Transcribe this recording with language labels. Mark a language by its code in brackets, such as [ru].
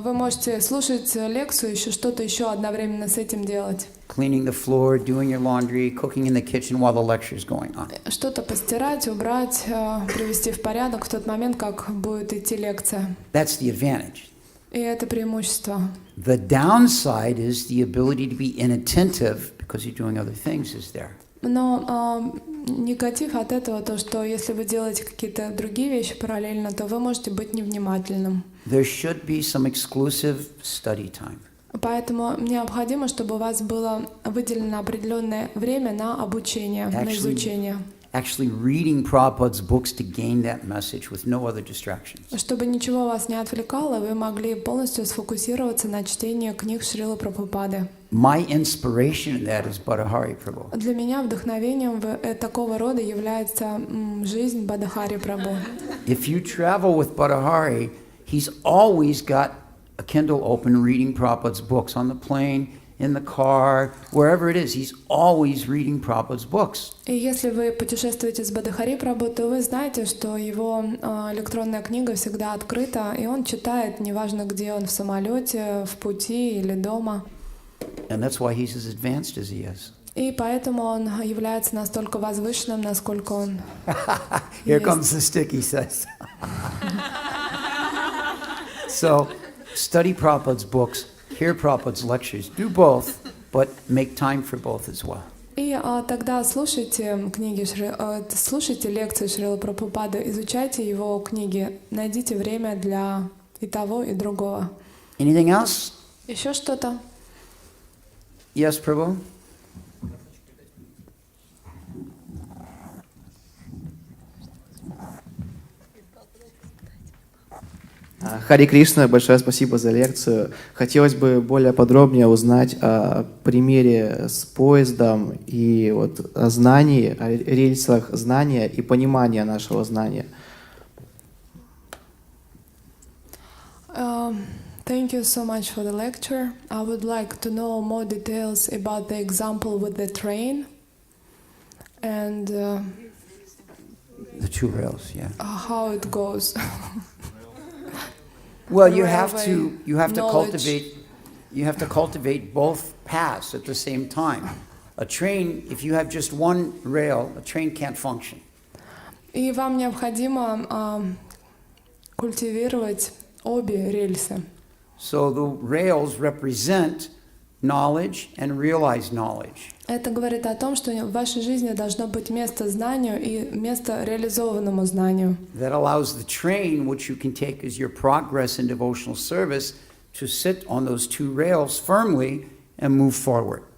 [ru] Вы можете слушать лекцию, еще что-то еще одновременно с этим делать. [en] Cleaning the floor, doing your laundry, cooking in the kitchen while the lecture is going on. [ru] Что-то постирать, убрать, привести в порядок в тот момент, как будет идти лекция. [en] That's the advantage. [ru] И это преимущество. [en] The downside is the ability to be inattentive because you're doing other things is there. [ru] Но негатив от этого то, что если вы делаете какие-то другие вещи параллельно, то вы можете быть невнимательным. [en] There should be some exclusive study time. [ru] Поэтому необходимо, чтобы у вас было выделено определенное время на обучение, на изучение. [en] Actually reading Prabhupada's books to gain that message with no other distractions. [ru] Чтобы ничего вас не отвлекало, вы могли полностью сфокусироваться на чтении книг Шрилы Прабхупады. [en] My inspiration in that is Bhattacharya Prabhu. [ru] Для меня вдохновением такого рода является жизнь Бадахари Прабху. [en] If you travel with Bhattacharya, he's always got a Kindle open reading Prabhupada's books on the plane, in the car, wherever it is. He's always reading Prabhupada's books. [ru] И если вы путешествуете с Бадахари Прабху, то вы знаете, что его электронная книга всегда открыта, и он читает, неважно где он, в самолете, в пути или дома. [en] And that's why he's as advanced as he is. [ru] И поэтому он является настолько возвышенным, насколько он [en] Here [ru] есть. [en] comes the stick, he says. So, study Prabhupada's books, hear Prabhupada's lectures, do both, but make time for both as well. [ru] И тогда слушайте книги, слушайте лекции Шрилы Прабхупады, изучайте его книги, найдите время для и того, и другого. [en] Anything else? [ru] Еще что-то? [en] Yes, Prabhu? [ru] Харе Кришна, большое спасибо за лекцию. Хотелось бы более подробнее узнать о примере с поездом и вот о знании, о рельсах знания и понимания нашего знания. [en] Thank you so much for the lecture. I would like to know more details about the example with the train and The two rails, yeah. how it goes. Well, you Railway have to knowledge. cultivate both paths at the same time. A train, if you have just one rail, a train can't function. [ru] И вам необходимо культивировать обе рельсы. [en] So the rails represent knowledge and realized knowledge. [ru] Это говорит о том, что в вашей жизни должно быть место знанию и место реализованному знанию. [en] That allows the train, which you can take as your progress in devotional service, to sit on those two rails firmly and move forward.